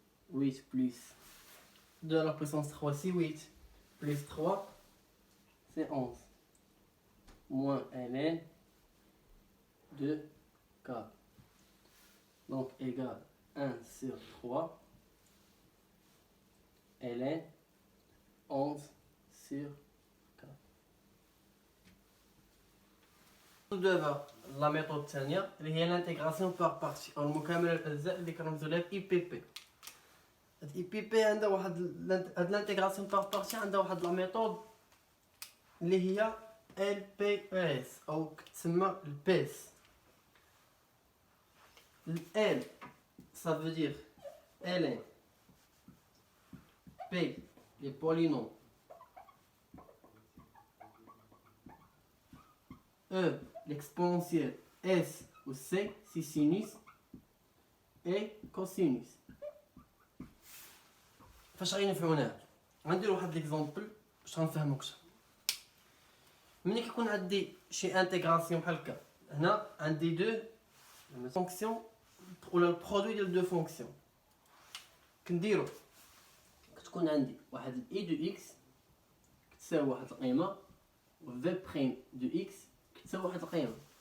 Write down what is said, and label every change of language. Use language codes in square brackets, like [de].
[fr] 8 plus 2 à la puissance 3 c'est 8 plus 3 c'est 11 moins ln de 4 donc égale 1 sur 3 ln 11 sur 4. [ar] دابا لا ميثود الثانيه اللي هي [fr] l'intégration par partie [ar] او المكامله الاجزاء اللي كنرمزوا لها اي بي بي. هاد اي بي بي عندها واحد هاد [fr] l'intégration par partie [ar] عندها واحد لا ميثود اللي هي ال بي اس او كتسمى البيس. [fr] ال ça veut dire ln p les polynômes e l'exponentielle s ou c c'est sinus et cosinus. [ar] فاش غادي نفهموها غندير واحد ليكزامبل باش غنفهمو اكثر. ملي كيكون عندي شي انتيغراسيون بحال هكا هنا عندي دو فونكسيون ولا البرودوي ديال دو فونكسيون كنديرو كتكون عندي واحد اي دو اكس كتساوي واحد القيمه و في بريم دو اكس كتساوي واحد القيمه.